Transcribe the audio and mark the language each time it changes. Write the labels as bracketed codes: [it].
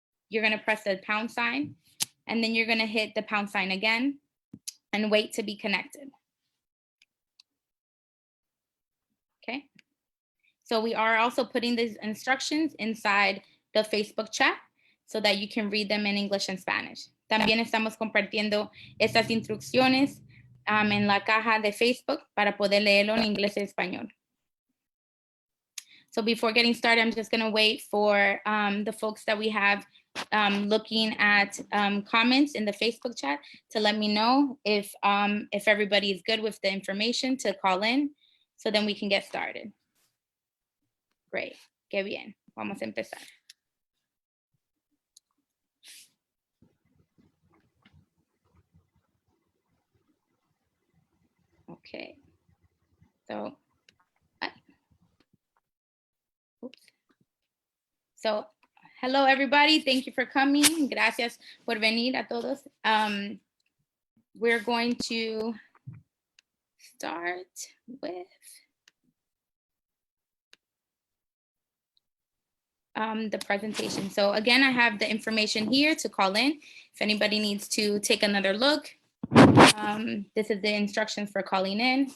[en] You're going to press the pound sign, and then you're going to hit the pound sign again and wait to be connected. Okay. So we are also putting these instructions inside the Facebook chat so that you can read them in English and Spanish. [es] También estamos compartiendo estas instrucciones en la caja de Facebook para poder leerlo en inglés y español. [en] So before getting started, I'm just going to wait for the folks that we have looking at comments in the Facebook chat to let me know if everybody is good with the information to call in, so then we can get started. Great. [es] Qué bien. Vamos a empezar. [en] Okay. So, oops. So, hello everybody. Thank you for coming. [es] Gracias por venir a todos. [en] We're going to start with the presentation. So again, I have the information here to call in. If anybody needs to take another look, this is the instructions for calling in.